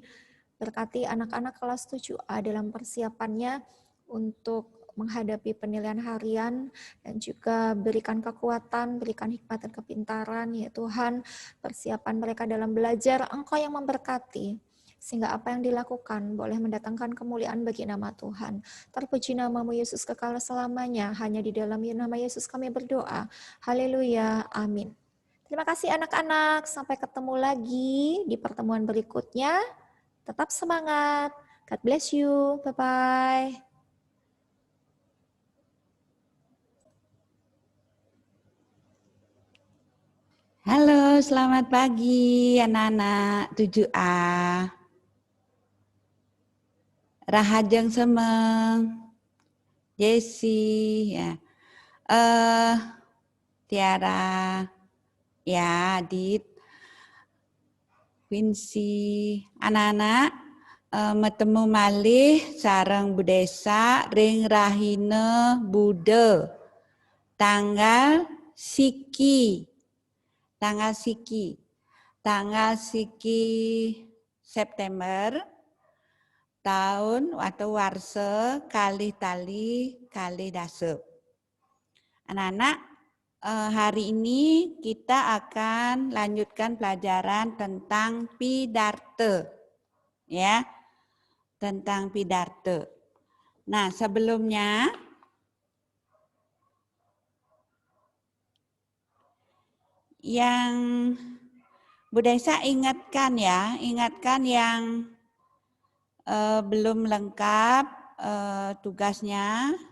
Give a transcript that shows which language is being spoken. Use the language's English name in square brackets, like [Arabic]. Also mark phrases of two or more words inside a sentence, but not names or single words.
[Indonesian] Berkati anak-anak kelas 7A dalam persiapannya untuk menghadapi penilaian harian, dan juga berikan kekuatan, berikan hikmat dan kepintaran, ya Tuhan, persiapan mereka dalam belajar, Engkau yang memberkati, sehingga apa yang dilakukan boleh mendatangkan kemuliaan bagi nama Tuhan. Terpuji namamu Yesus kekal selamanya, hanya di dalam nama Yesus kami berdoa. Haleluya, amin. Terima kasih anak-anak, sampai ketemu lagi di pertemuan berikutnya. Tetap semangat. [English] God bless you. Bye-bye. [Indonesian] Halo, selamat pagi anak-anak 7A. [Balinese] Rahajeng semeng, [Indonesian] Jesse, ya. [Balinese] Tiara, ya, Adit, Quincy, anak-anak metemu malih sareng Budesa ring rahine Bude tanggal siki September tahun atau warse kalih tali kalih dase. [Indonesian] Anak-anak, hari ini kita akan lanjutkan pelajaran tentang Pidarte, ya, tentang Pidarte. Nah, sebelumnya yang Bu Desa ingatkan ya, ingatkan yang belum lengkap tugasnya.